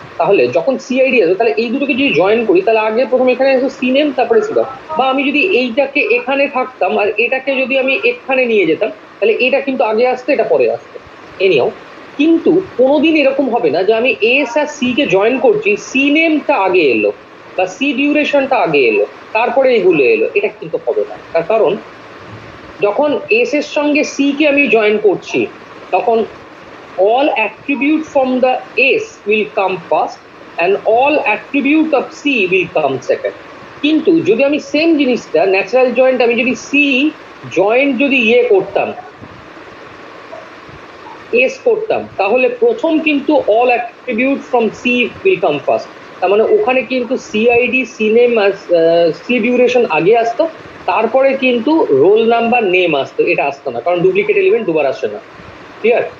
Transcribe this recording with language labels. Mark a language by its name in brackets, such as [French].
[Bangla] তাহলে যখন সিআইডি আছে, তাহলে এই দুটোকে যদি জয়েন করি, তাহলে আগে প্রথমে এখানে আসবে সি নেম, তারপরে সিডা, বা আমি যদি এইটাকে এখানে থাকতাম আর এটাকে যদি আমি এখানে নিয়ে যেতাম, তাহলে এটা কিন্তু আগে আসতো, এটা পরে আসতো, এনিও। কিন্তু কোনোদিন এরকম হবে না যে আমি এস আর সি কে জয়েন করছি, সি নেমটা আগে এলো বা সি ডিউরেশনটা আগে এলো তারপরে এগুলো এলো, এটা কিন্তু হবে না। তার কারণ যখন এস এর সঙ্গে সি কে আমি জয়েন করছি, তখন [English] all attribute from the S will come first and all attribute of C will come second. [Bangla] কিন্তু যদি আমি সেম জিনিসটা ন্যাচারাল জয়েন্ট, আমি যদি সি জয়েন্ট যদি ইয়ে করতাম, এস করতাম, তাহলে প্রথম কিন্তু [English] All attribute from C will come first. [Bangla] তার মানে ওখানে কিন্তু CID, C name, C duration আগে আসতো, তারপরে কিন্তু রোল নাম্বার, নেম আসতো, এটা আসতো না, কারণ ডুপ্লিকেট এলিমেন্ট দুবার আসে না, ক্লিয়ার।